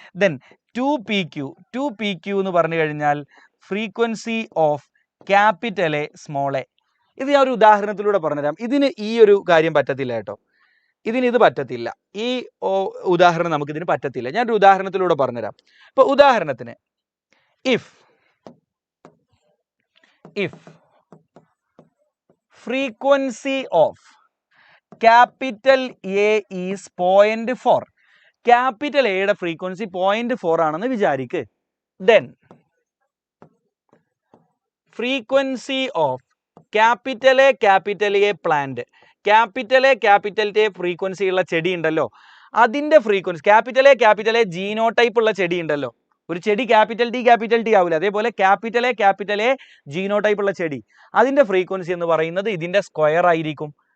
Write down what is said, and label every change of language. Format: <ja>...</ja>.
<en>then 2pq</en> <ml>എന്ന് പറഞ്ഞു കഴിഞ്ഞാൽ</ml> <en>Frequency of capital A small A.</en> <ml>ഇത് ഞാൻ ഒരു ഉദാഹരണത്തിലൂടെ പറഞ്ഞുതരാം. ഇതിന് ഈ ഒരു കാര്യം പറ്റത്തില്ല കേട്ടോ, ഇത് പറ്റത്തില്ല. ഈ ഉദാഹരണം നമുക്ക് ഇതിന് പറ്റത്തില്ല. ഞാനൊരു ഉദാഹരണത്തിലൂടെ പറഞ്ഞുതരാം. ഇപ്പൊ ഉദാഹരണത്തിന്,</ml> <en>if frequency of capital A is 0.4,</en> <ml>capital എയുടെ ഫ്രീക്വൻസി 0.4 ആണെന്ന് വിചാരിക്ക്.</ml> <en>then frequency of capital A plant,</en> <ml>capital A frequency ഉള്ള ചെടി ഉണ്ടല്ലോ, അതിന്റെ ഫ്രീക്വൻസി ക്യാപിറ്റൽ എ ജീനോടൈപ്പ് ഉള്ള ചെടി ഉണ്ടല്ലോ, ഒരു ചെടി ക്യാപിറ്റൽ ടി ആവില്ല, അതേപോലെ ക്യാപിറ്റൽ എ ജീനോടൈപ്പ് ഉള്ള ചെടി, അതിന്റെ ഫ്രീക്വൻസി എന്ന് പറയുന്നത് ഇതിന്റെ സ്ക്വയർ ആയിരിക്കും.</ml>